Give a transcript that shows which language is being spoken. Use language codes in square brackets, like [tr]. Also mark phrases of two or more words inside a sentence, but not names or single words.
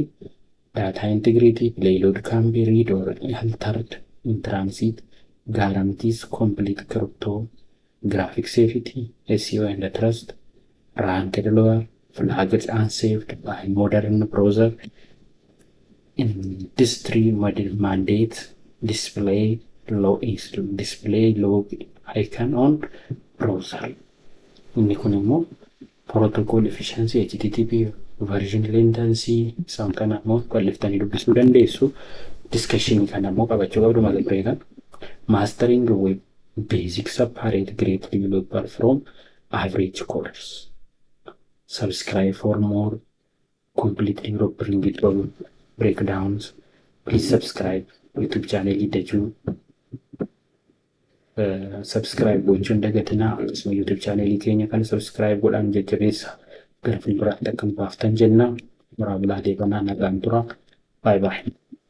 [en] Data integrity, payload can be read or altered in transit, guarantees complete cryptographic safety, SEO and trust, ranked lower, flagged unsaved by modern browser, industry mandates, display log icon on browser. [om] Inni kun immoo [en] protocol efficiency, HTTP version latency, [om] isaan kana immoo qalliftanii dubbisuu dandeessu. Discussion kana immoo qabachuu qabdu mata duree kan [en] mastering web basic separate great developer from average coders. Subscribe for more complete developing breakdowns. Please subscribe YouTube channel idaju. Subscribe [om] gochuun dagatinaa. Akkasuma YouTube channel keenya kan subscribe godhaan jajjabeessa. Gara fuulduraatti akka baaftan jenna. Waraabulaa deebanaa nagaan tura. [en] Bye bye.